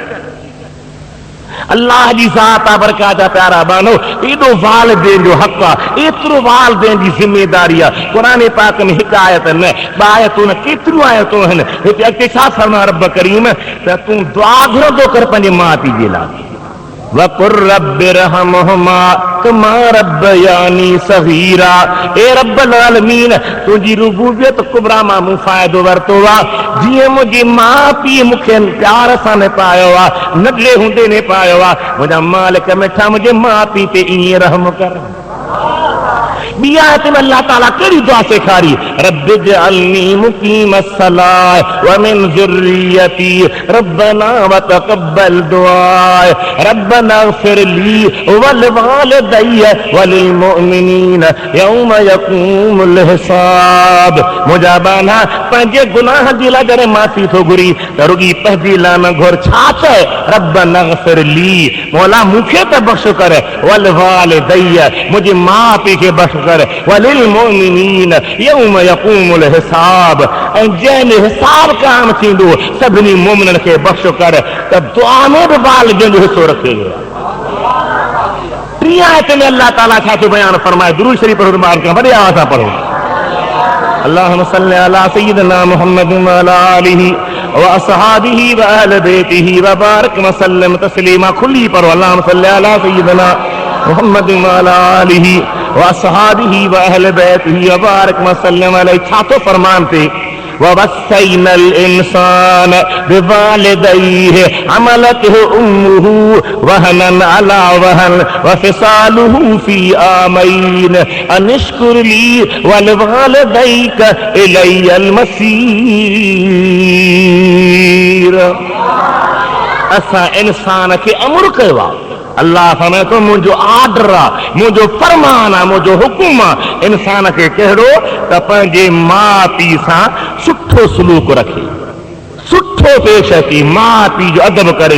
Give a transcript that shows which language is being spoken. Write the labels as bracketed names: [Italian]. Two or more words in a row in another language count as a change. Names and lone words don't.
[Sindhi] अल्लाह जी ज़ात बरकात प्यारा बानो एॾो वालिदैन जो हक़ आहे एतिरो वालिदैन जी ज़िमेदारी आहे क़ुरान पाक में हिकु आयत न ॿ आयतूं न केतिरियूं आयतूं आहिनि हिते अॻिते छा फरमाए रब करीम त तूं दुआ घुरंदो कर पंहिंजे माउ पीउ जे लाइ [Arabic] وقل رب ارحمهما كما ربياني صغيرا. [Sindhi] ए रब्बुल आलमीन तुझी रुबूबियत कुबरा मां मूं फ़ाइदो वरितो आहे, जीअं मुंहिंजी माउ पीउ मूंखे प्यार सां न पायो आहे, नंढड़े हूंदे न पायो आहे। मुंहिंजा मालिक मिठा मुंहिंजे माउ पीउ ते ईअं रहम कर। ॿी आयत में अल्लाह ताला कहिड़ी दुआ सेखारी, [Arabic] رب اجعلني مقيم الصلاة ومن ذريتي ربنا وتقبل دعاء، ربنا اغفر لي ولوالدي وللمؤمنين يوم يقوم الحساب. [Sindhi] मुंहिंजा बाना पंहिंजे गुनाह जी लाइ जॾहिं माफ़ी थो घुरी त रुॻी पंहिंजी लाइ न घुर, छा चए, [Arabic] ربنا اغفر لي, [Sindhi] मौला मूंखे त बख़्श कर, [Arabic] ولوالدي [Sindhi] मुंहिंजी माउ पीउ खे बख़्श कर, [Arabic] وللمؤمنين يوم يقوم الحساب, [Sindhi] ऐं जंहिं हिसाब क़ाइम थींदो सभिनी मोमिननि खे बख़्श कर। त दुआ में बि वालिदैन जो हिसो रखे वियो। टीं आयत में अल्लाह ताला छा थो बयान फरमाए, दुरूद शरीफ़ पढ़ो, मां वॾे आवाज़ सां पढ़ो। [Arabic] اللهم صل على سيدنا محمد وعلى آله وأصحابه وأهل بيته وبارك وسلم تسليما. [Sindhi] खुली पढ़ो, [Arabic] اللهم صل على سيدنا محمد وعلى آله وأصحابه وأهل بيته وبارك وسلم عليه. [Sindhi] छा तो फरमान थे, [Arabic] ووصينا الإنسان بوالديه حملته أمه وهنا على وهن وفصاله في عامين أن اشكر لي ولوالديك إلي المصير. [Sindhi] असां इंसान खे अमर कयो आहे, अल्लाह फरमाए थो मुंहिंजो आर्डर आहे, मुंहिंजो फरमान आहे, मुंहिंजो हुकुम आहे इंसान खे कहिड़ो, त पंहिंजे माउ पीउ सां सुठो सलूक रखे, सुठो पेश अचे, माउ पीउ जो अदब करे।